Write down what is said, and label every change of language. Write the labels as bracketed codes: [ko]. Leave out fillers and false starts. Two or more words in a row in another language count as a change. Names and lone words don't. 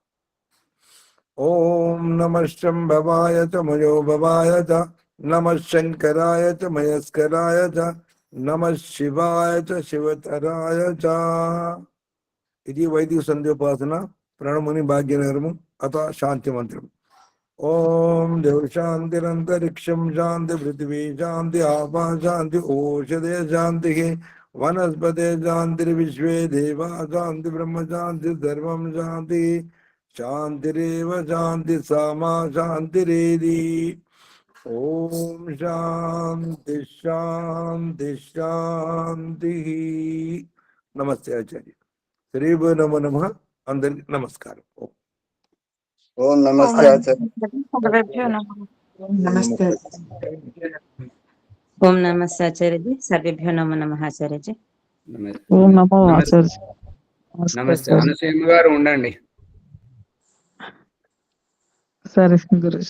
[sa] ఓం నమః శంభవాయ చ మయోభవాయ చ నమః శంకరాయ చ మయస్కరాయ చ నమః శివాయ చ శివతరాయ చ. [te] ఇది వైదిక సంధ్యోపాసన ప్రణముని భాగ్యనగరము. [sa] అత శాంతి మంత్రం. ఓం దేవ శాంతిరంతరిక్షం శాంతి పృథివీ శాంతి ఆపా శాంతి ఓషధే శాంతి वनस्पते शान्तिर्विश्वे देवा शान्ति ब्रह्म शान्ति सर्वं शान्ति शान्तिरेव शान्ति सामा शान्तिरेधि। ओम शांति शांति शांति। नमस्ते आचार्य। श्री नमो नमः। [hi] अंदर नमस्कार। [sa] ఓం నమస్తే ఆచార్య. నమస్తే ఓం నమస్తే ఆచార్యజీ. సర్వేభ్యో నమో నమః ఆచార్యజీ. ఓం నమో ఆచార్య. [te] నమస్తే అనుసూయమ్మ గారు ఉండండి. సరే గురుజీ.